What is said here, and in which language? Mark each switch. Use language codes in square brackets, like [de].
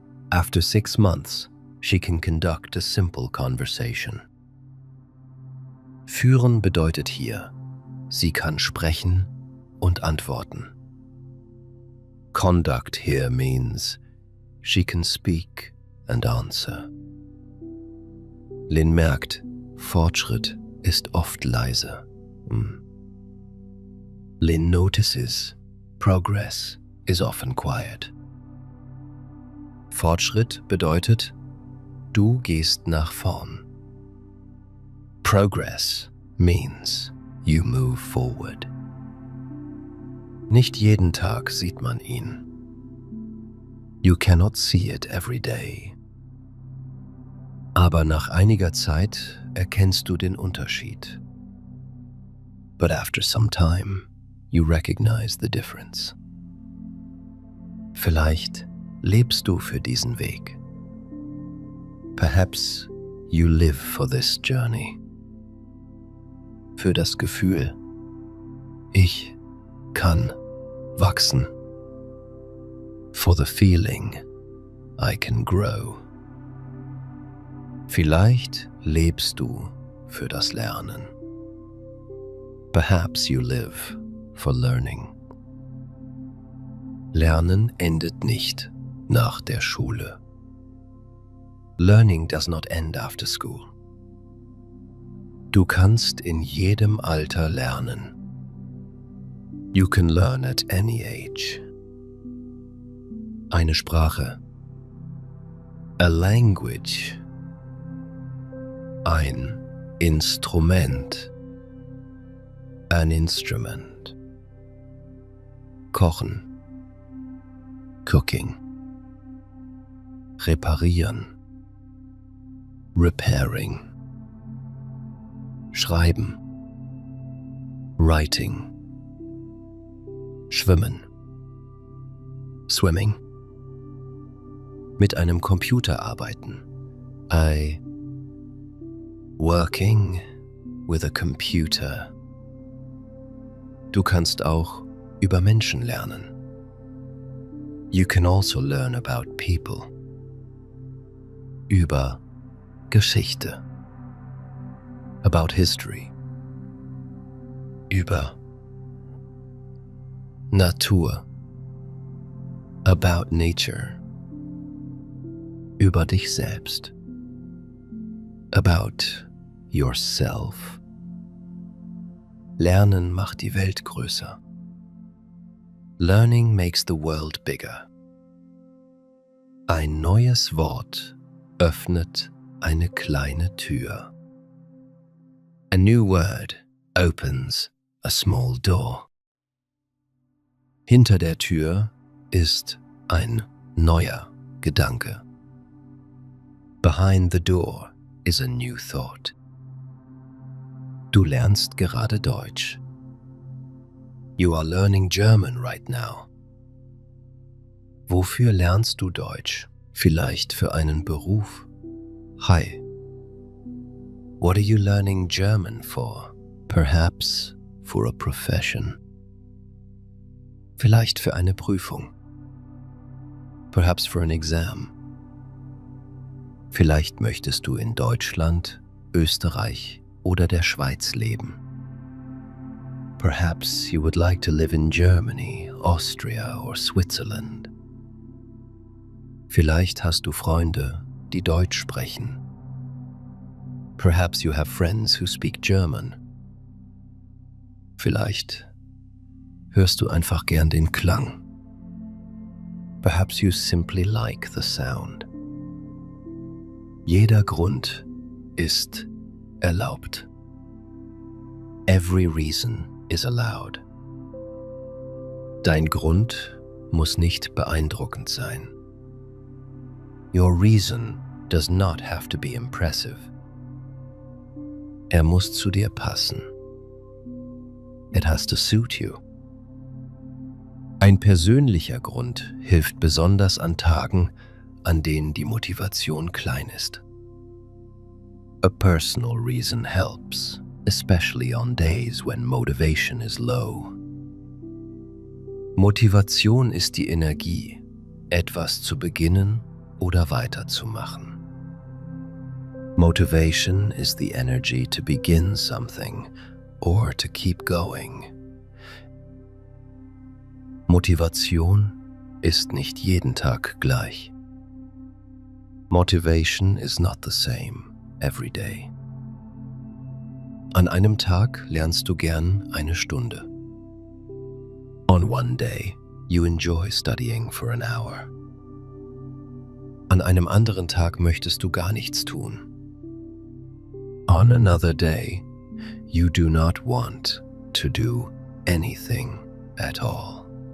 [en] After 6 months, she can conduct a simple conversation. [de] Führen bedeutet hier, sie kann sprechen und antworten. [en] Conduct here means she can speak and answer. [de] Lynn merkt, Fortschritt ist oft leise. [en] Lynn notices progress is often quiet. [de] Fortschritt bedeutet, du gehst nach vorn. [en] Progress means you move forward. [de] Nicht jeden Tag sieht man ihn. [en] You cannot see it every day. [de] Aber nach einiger Zeit erkennst du den Unterschied. [en] But after some time, you recognize the difference. [de] Vielleicht lebst du für diesen Weg. [en] Perhaps you live for this journey. [de] Für das Gefühl, ich kann wachsen. [en] For the feeling, I can grow. [de] Vielleicht lebst du für das Lernen. [en] Perhaps you live for learning. [de] Lernen endet nicht nach der Schule. [en] Learning does not end after school. [de] Du kannst in jedem Alter lernen. [en] You can learn at any age. [de] Eine Sprache. [en] A language. [de] Ein Instrument. [en] An instrument. [de] Kochen. [en] Cooking. [de] reparieren, [en] repairing, [de] schreiben, [en] writing, [de] schwimmen, [en] swimming, [de] mit einem Computer arbeiten, [en] working with a computer. [de] Du kannst auch über Menschen lernen. [en] You can also learn about people. [de] Über Geschichte. [en] About history. [de] Über Natur. [en] About nature. [de] Über dich selbst. [en] About yourself. [de] Lernen macht die Welt größer. [en] Learning makes the world bigger. [de] Ein neues Wort öffnet eine kleine Tür. [en] A new word opens a small door. [de] Hinter der Tür ist ein neuer Gedanke. [en] Behind the door is a new thought. [de] Du lernst gerade Deutsch. [en] You are learning German right now. [de] Wofür lernst du Deutsch? Vielleicht für einen Beruf? [en] Hi. What are you learning German for? Perhaps for a profession. [de] Vielleicht für eine Prüfung. [en] Perhaps for an exam. [de] Vielleicht möchtest du in Deutschland, Österreich oder der Schweiz leben. [en] Perhaps you would like to live in Germany, Austria or Switzerland. [de] Vielleicht hast du Freunde, die Deutsch sprechen. [en] Perhaps you have friends who speak German. [de] Vielleicht hörst du einfach gern den Klang. [en] Perhaps you simply like the sound. [de] Jeder Grund ist erlaubt. [en] Every reason is allowed. [de] Dein Grund muss nicht beeindruckend sein. [en] Your reason does not have to be impressive. [de] Er muss zu dir passen. [en] It has to suit you. [de] Ein persönlicher Grund hilft besonders an Tagen, an denen die Motivation klein ist. [en] A personal reason helps, especially on days when motivation is low. [de] Motivation ist die Energie, etwas zu beginnen oder weiterzumachen. [en] Motivation is the energy to begin something or to keep going. [de] Motivation ist nicht jeden Tag gleich. [en] Motivation is not the same every day. [de] An einem Tag lernst du gern eine Stunde. [en] On one day, you enjoy studying for an hour. [de] An einem anderen Tag möchtest du gar nichts tun. [en] On another day, you do not want to do anything at all.